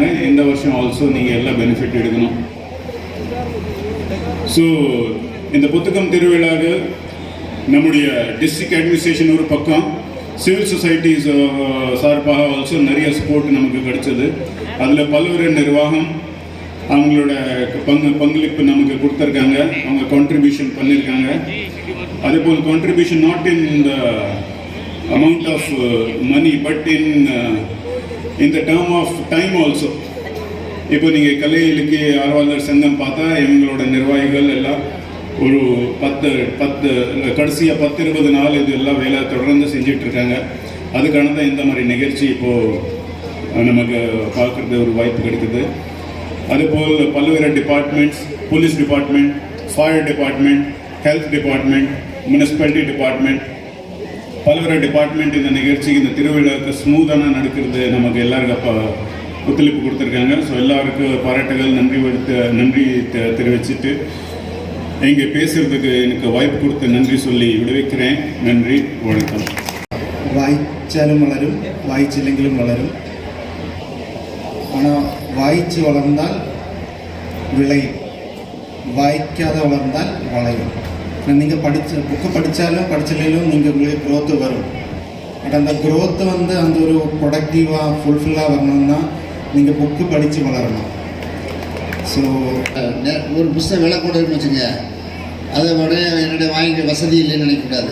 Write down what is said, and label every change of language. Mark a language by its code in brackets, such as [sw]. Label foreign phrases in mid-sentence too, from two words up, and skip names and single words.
[ta] இந்த வருஷம் ஆல்சோ நீங்கள் எல்லாம் பெனிஃபிட் எடுக்கணும். ஸோ இந்த புத்தகம் திருவிழாவுக்கு நம்முடைய [en] district administration [ta] ஒரு பக்கம், [en] civil societies [ta] சார்பாக ஆல்சோ நிறைய சப்போர்ட் நமக்கு கிடைச்சது. அதில் பல்வேறு நிர்வாகம் அவங்களோட பங்களிப்பு நமக்கு கொடுத்துருக்காங்க, அவங்க கான்ட்ரிபியூஷன் பண்ணியிருக்காங்க. [en] அதேபோல் contribution not in the amount of money but in the term of time also. [ta] இப்போ நீங்கள் கலை இலக்கிய ஆர்வலர் சங்கம் பார்த்தா இவங்களோட நிர்வாகிகள் எல்லாம் ஒரு 10 கடைசியாக 10-20 நாள் இது எல்லாம் வேலை தொடர்ந்து செஞ்சிட்ருக்காங்க. அதுக்கான தான் இந்த மாதிரி நிகழ்ச்சி இப்போது நமக்கு பார்க்குறது ஒரு வாய்ப்பு கிடைக்குது. அதுபோல் பல்வேறு டிபார்ட்மெண்ட்ஸ், [en] police department, fire department, health department, municipality department, [ta] பல்வேறு டிபார்ட்மெண்ட் இந்த நிகழ்ச்சிக்கு, இந்த திருவிழாவுக்கு ஸ்மூத்தான நடக்கிறது நமக்கு எல்லாருக்கும் ஒத்துழைப்பு கொடுத்துருக்காங்க. ஸோ எல்லாருக்கும் பாராட்டுகள், நன்றி தெரிவிச்சுட்டு இங்கே பேசுறதுக்கு எனக்கு வாய்ப்பு கொடுத்து நன்றி சொல்லி விடுவிக்கிறேன். நன்றி, வணக்கம். [ml] വായിച്ചാലും വളരും, വായിച്ചില്ലെങ്കിലും വളരും. ஆனால் വായിച്ച് വളർന്നാൽ വിളയും, [ta] வாய்க்காத வளர்ந்தால் வளையும். நீங்கள் புக்கு படித்தாலும் படிச்சில்லையும் நீங்கள் உங்களுக்கு க்ரோத்து வரும். பட் அந்த க்ரோத்து வந்து அந்த ஒரு ப்ரொடக்டிவாக ஃபுல்ஃபில்லாக வரணும்னா நீங்கள் புக்கு படித்து வளரணும். ஸோ ஒரு புஸ்தகம் விலை கூடன்னு வச்சுங்க, அதை உடனே என்னுடைய வாங்கி வசதி இல்லைன்னு நினைக்கக்கூடாது.